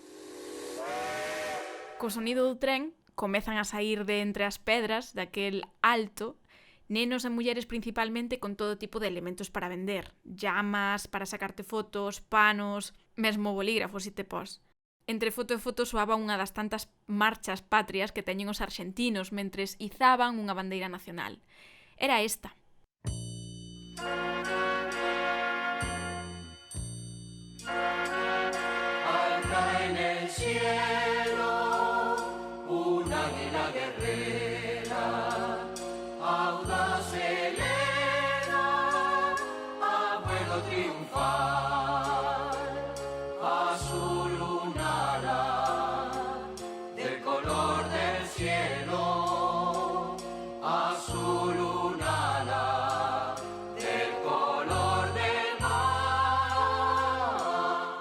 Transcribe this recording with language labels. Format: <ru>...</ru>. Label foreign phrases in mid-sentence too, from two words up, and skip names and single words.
<gl>Co sonido do tren comezan a sair de entre as pedras daquel alto nenos e mulleres principalmente con todo tipo de elementos para vender. Llamas, para sacarte fotos, panos, mesmo bolígrafos, si te pos. Entre foto e foto soaba unha das tantas marchas patrias que teñen os arxentinos mentres izaban unha bandeira nacional. Era esta.</gl> <es>Alta en el cielo, un águila guerrera, audaz eleva, a vuelo triunfal, azul lunara, del color del cielo, azul lunara, del color del mar.</es>